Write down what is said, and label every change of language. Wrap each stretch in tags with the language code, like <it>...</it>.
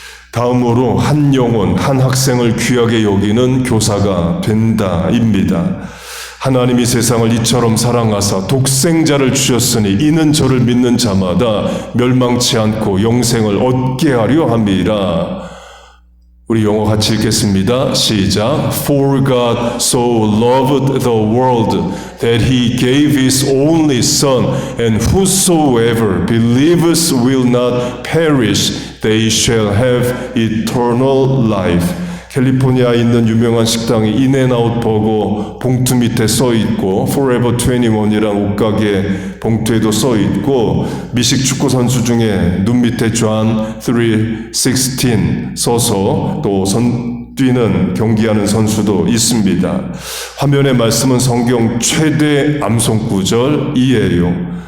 <ko>다음으로 한 영혼, 한 학생을 귀하게 여기는 교사가 된다입니다. 하나님이 세상을 이처럼 사랑하사 독생자를 주셨으니 이는 저를 믿는 자마다 멸망치 않고 영생을 얻게 하려 함이라. 우리 영어 같이 읽겠습니다. 시작.</ko> <en>For God so loved the world that he gave his only Son, and whosoever believes will not perish, they shall have eternal life.</en> <ko>캘리포니아에 있는 유명한 식당이 인앤아웃 버거 봉투 밑에 써있고 Forever 21이란 옷가게 봉투에도 써있고 미식 축구 선수 중에 눈 밑에 John 3:16 써서 또 뛰는 경기하는 선수도 있습니다. 화면의 말씀은 성경 최대 암송 구절이에요.</ko>